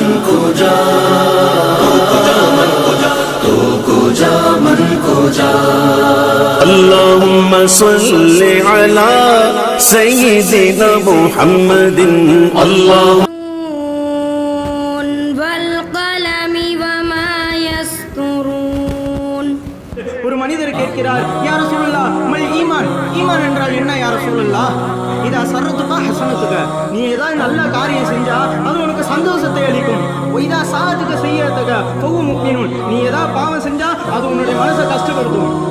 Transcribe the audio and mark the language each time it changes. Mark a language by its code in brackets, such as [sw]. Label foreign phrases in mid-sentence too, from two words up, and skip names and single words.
[ar] اللهم صل على سيدنا محمد اللهم والقلم وما يسطرون. [ta] ஒரு மனிதர் கேட்கிறார், [ar] يا رسول الله ما الإيمان, [ta] ஈமான் என்றால் என்ன [ar] يا رسول الله? إذا سرتك حسنتك, [ta] நீ ஏதாவது நல்ல காரியம் செஞ்சா அது உனக்கு சந்தோஷத்தை அளிக்கும். [ar] إذا ساءتك سيئتك فهو مؤمن, [ta] நீ ஏதாவது பாவம் செஞ்சா அது உன்னுடைய மனசை கஷ்டப்படுத்தும்.